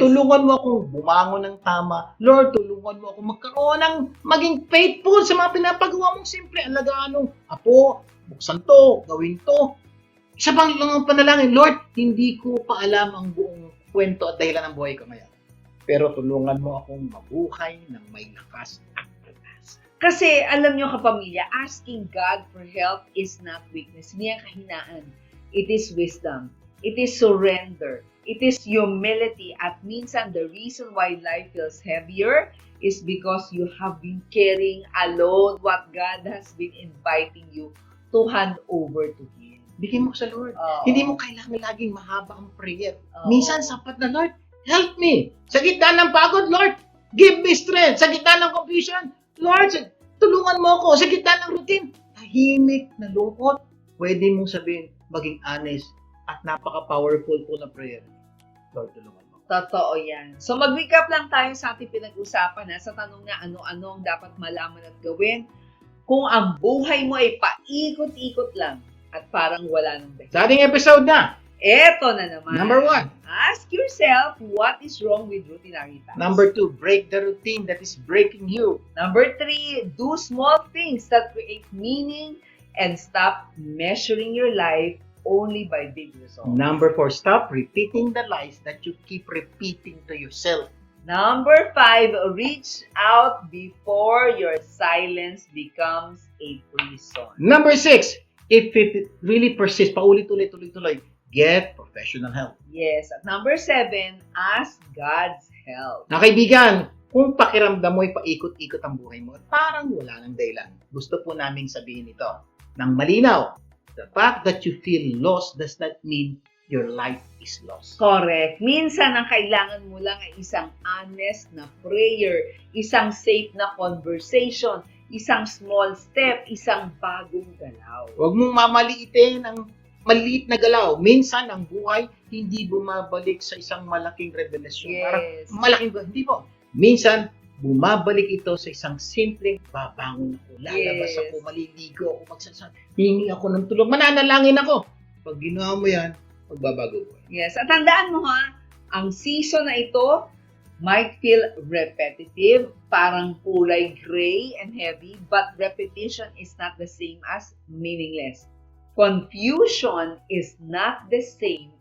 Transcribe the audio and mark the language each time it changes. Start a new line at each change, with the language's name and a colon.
Filipino: tulungan mo akong bumangon ng tama. Lord, tulungan mo akong magkaroon ng maging faithful sa mga pinapagawa mong simple. Alagaan ng apo, buksan to, gawin to. Isa pang lang ang panalangin, Lord, hindi ko pa alam ang buong kwento at dahilan ng buhay ko ngayon. Pero tulungan mo akong mabuhay ng may lakas at pag-asa. Kasi, alam nyo kapamilya,
English: asking God for help is not weakness.
Filipino: Hindi yan kahinaan.
English: It is wisdom. It is surrender. It is humility.
Filipino: At minsan,
English: the reason why life feels heavier is because you have been carrying alone what God has been inviting you to hand over to Him.
Filipino: Bigyan mo sa Lord. Oo. Hindi mo kailangan laging mahaba ang prayer. Oo. Minsan, sapat na,
English: Lord, help me.
Filipino: Sa gitna ng pagod,
English: Lord, give me strength.
Filipino: Sa gitna ng confusion, Lord, tulungan mo ako. Sa gitna ng routine, tahimik na lungkot, pwede mong sabihin, maging honest at napaka-powerful po na prayer. Lord, tulungan mo. Totoo yan. So, mag-recap lang tayo sa ating pinag-usapan sa tanong na ano-ano ang dapat malaman at gawin kung ang buhay mo ay paikot-ikot lang at parang wala nang dahilan. Sa ating episode na, Eto na naman.
English: number 1. Ask yourself what is wrong with routinary tasks. Number 2, break the routine that is breaking you. Number 3, do small things that create meaning and stop measuring your life only by big results. Number 4, stop repeating the lies that you keep repeating to yourself. Number 5, reach out before your silence becomes a prison. Number 6, if it really persists, paulit-ulit, get professional help. Yes. At number 7, ask God's help.
Filipino: Na kaibigan, kung pakiramdam mo ay paikot-ikot ang buhay mo at parang wala ng dahilan, gusto po namin sabihin ito ng malinaw.
English: The fact that you feel lost does not mean your life is lost. Correct.
Filipino: Minsan, ang kailangan mo lang ay isang honest na prayer, isang safe na conversation, isang small step, isang bagong galaw. Huwag mong mamaliitin ang maliit na galaw. Minsan, ang buhay hindi bumabalik sa isang malaking revelasyon. Parang
English: Yes.
Filipino: malaking, hindi po. Minsan, bumabalik ito sa isang simpleng babangon ako, lalabas
English: Yes.
Filipino: ako, maliligo ako, hingi ako ng tulong, mananalangin ako. Pag ginawa mo yan, magbabago ko.
English: Yes.
Filipino: At tandaan mo ang season na ito
English: might feel repetitive,
Filipino: parang kulay gray
English: and heavy, but repetition is not the same as meaningless. Confusion is not the same